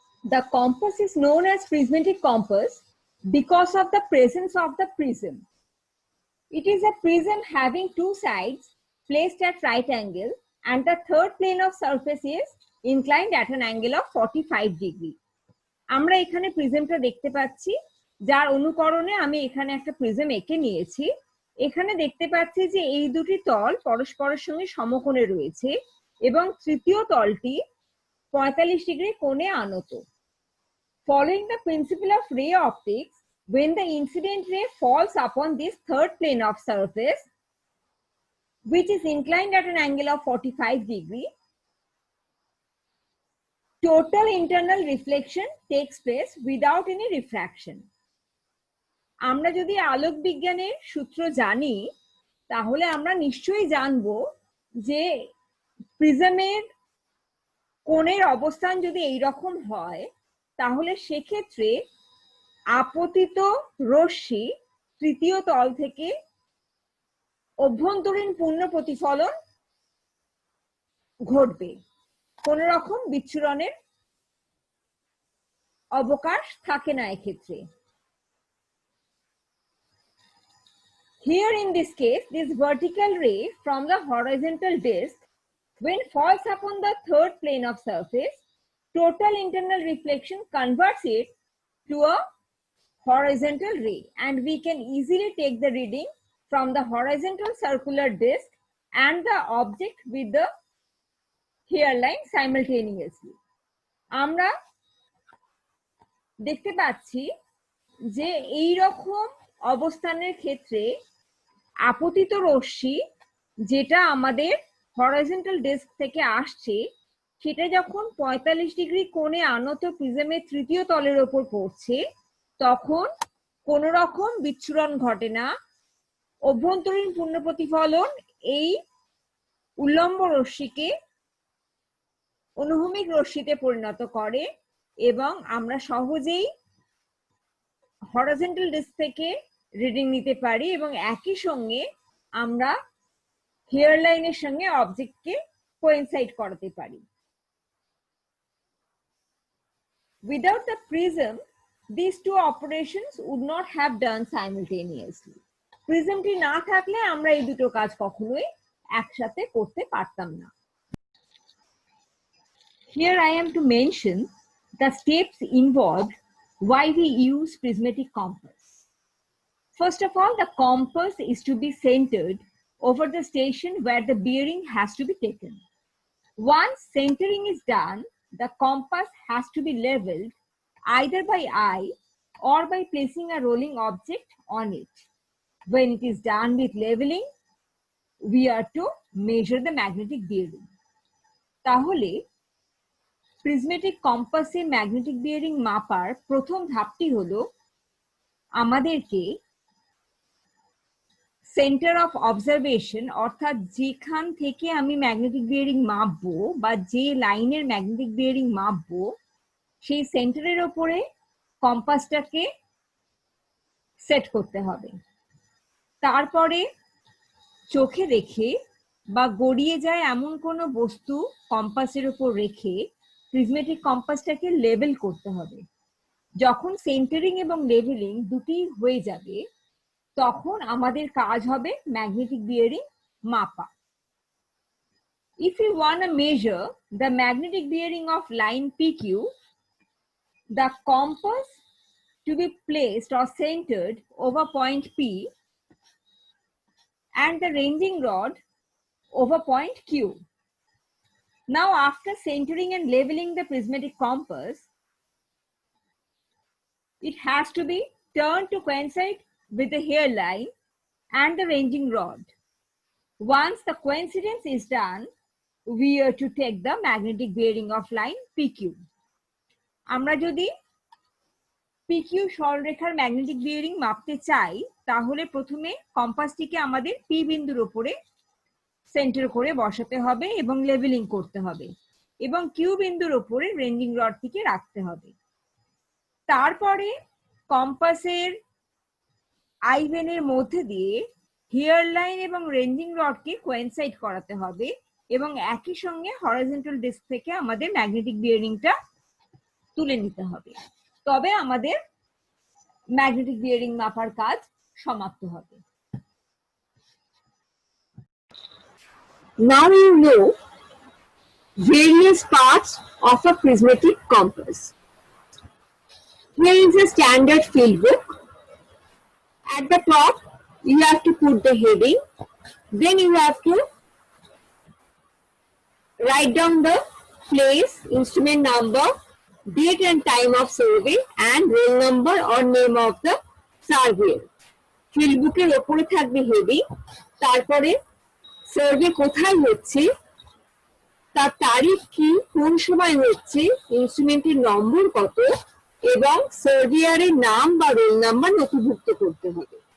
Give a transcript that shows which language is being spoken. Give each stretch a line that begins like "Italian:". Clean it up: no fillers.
English: The compass is known as prismatic compass because of the presence of the prism. It is a prism having two sides placed at right angle, and the third plane of surface is inclined at an angle of 45 degree.
Bangla: আমরা এখানে প্রিজমটা দেখতে পাচ্ছি, যার অনুকরণে আমি এখানে একটা prism এঁকে নিয়েছি। এখানে দেখতে পাচ্ছি যে এই দুটি তল পরস্পরের সঙ্গে সমকোণে রয়েছে এবং তৃতীয় তলটি 45 ডিগ্রি কোণে আনত।
English: Following the principle of ray optics, when the incident ray falls upon this third plane of surface, which is inclined at an angle of 45 degree, total internal reflection takes place without any refraction.
Bangla: আমরা যদি আলোক বিজ্ঞানের সূত্র জানি, তাহলে আমরা নিশ্চয়ই জানবো যে প্রিজমের কোণের অবস্থান যদি এই রকম হয়, তাহলে সেক্ষেত্রে আপতিত রশ্মি তৃতীয় তল থেকে অভ্যন্তরীণ পূর্ণ প্রতিফলন ঘটবে, কোন রকম বিচ্ছুরণের অবকাশ থাকে না এক্ষেত্রে।
English: Here in this case, this vertical ray from the horizontal disk, when falls upon the third plane of surface, total internal reflection converts it to a horizontal ray, and we can easily take the reading from the horizontal circular disk and the object with the hairline simultaneously.
Bangla: আমরা দেখতে পাচ্ছি যে এই রকম অবস্থানের ক্ষেত্রে আপতিত রশ্মি যেটা আমাদের হরাইজন্টাল ডিস্ক থেকে আসছে, সেটা যখন 45 ডিগ্রি কোণে আনত প্রিজমের তৃতীয় তলের উপর পড়ছে, তখন কোন রকম বিচ্ছুরণ ঘটে না। অভ্যন্তরীণ পূর্ণ প্রতিফলন এই উল্লম্ব রশ্মিকে অনুভূমিক রশ্মিতে পরিণত করে এবং আমরা সহজেই হরাইজন্টাল ডিস্ক থেকে রিডিং নিতে পারি এবং একই সঙ্গে আমরা হেয়ার লাইনের সঙ্গে অবজেক্টকে কোইনসাইড করাতে পারি।
English: Without the prism, these two operations would not have done simultaneously.
Bangla: প্রিজমটি না থাকলে আমরা এই দুটো কাজ কখনোই একসাথে করতে পারতাম না।
English: Here I am to mention the steps involved why we use prismatic compass. First of all, the compass is to be centered over the station where the bearing has to be taken. Once centering is done, the compass has to be leveled either by eye or by placing a rolling object on it. When it is done with leveling, we are to measure the magnetic bearing.
Bangla: তাহলে prismatic কম্পাসে magnetic bearing মাপার প্রথম ধাপটি হলো আমাদেরকে centre of observation, অর্থাৎ যেখান থেকে আমি ম্যাগনেটিক বিয়ারিং মাপবো বা যে লাইনের ম্যাগনেটিক বিয়ারিং মাপবো সেই সেন্টারের ওপরে কম্পাসটাকে সেট করতে হবে। তারপরে চোখে রেখে বা গড়িয়ে যায় এমন কোনো বস্তু কম্পাসের উপর রেখে প্রিজমেটিক কম্পাসটাকে লেবেল করতে হবে। যখন সেন্টারিং এবং লেভেলিং দুটি হয়ে যাবে তখন আমাদের কাজ হবে ম্যাগনেটিক বিয়ারিং মাপা।
English: If you want to measure the magnetic bearing of line PQ, the compass to be placed or centered over point P and the ranging rod over point Q. Now, after centering and leveling the prismatic compass, it has to be turned to coincide with the hairline and the ranging rod. Once the coincidence is done, we are to take the magnetic bearing of line PQ.
Bangla: আমরা যদি PQ সরলরেখার magnetic bearing মাপতে চাই তাহলে প্রথমে কম্পাসটিকে আমাদের P বিন্দুর উপরে সেন্টার করে বসাতে হবে এবং লেভেলিং করতে হবে এবং Q বিন্দুর উপরে রেঞ্জিং রডটিকে রাখতে হবে। তারপরে কম্পাসের আইভেনের মধ্যে দিয়ে হেয়ার লাইন এবং রেঞ্জিং রডকে কোয়েনসাইড করাতে হবে এবং একই সঙ্গে হরাইজন্টাল ডিস্ক থেকে আমাদের ম্যাগনেটিক বিয়ারিংটা তুলে নিতে হবে, তবে আমাদের ম্যাগনেটিক বিয়ারিং মাপার কাজ সমাপ্ত হবে।
English: Now you know various parts of a prismatic compass. Here is a standard field book. At the top, you have to put the heading. Then you have to write down the place, instrument number, date and time of survey, and roll number or name of the surveyor.
Bangla: Field book এর উপরে থাকবে heading, তারপরে survey কোথায় হচ্ছে, তার তারিখ কি, কোন সময় হচ্ছে, ইনস্ট্রুমেন্টের নম্বর কত এবং সার্ভেয়ারের নাম বা রোল নাম্বার নথিভুক্ত করতে হবে।